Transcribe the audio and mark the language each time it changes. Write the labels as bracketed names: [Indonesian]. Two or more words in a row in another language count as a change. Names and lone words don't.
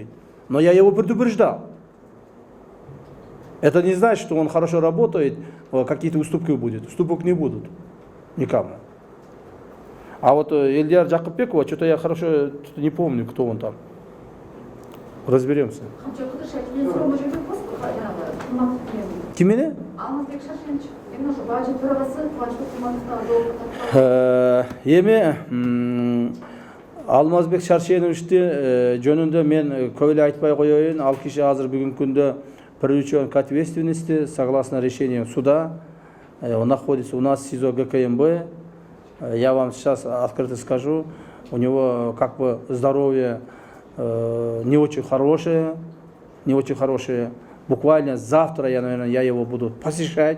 [Russian] Но я его предупреждал. Это не значит, что он хорошо работает, какие-то уступки будут. Уступок не будут. Никому. А вот Ильдар Джакупбекова, что-то я хорошо не помню, кто он там. Разберемся. [Kyrgyz] Кимene? Алмазбек Шаршеновичти жөнүндө мен көп эле айтпай коеюн. Ал киши азыр бүгүнкү күндө [Russian] привлечен к ответственности согласно решению суда. Он находится у нас в СИЗО ГКМБ. Я вам сейчас открыто скажу, у него здоровье не очень хорошее. Буквально завтра я его буду посещать.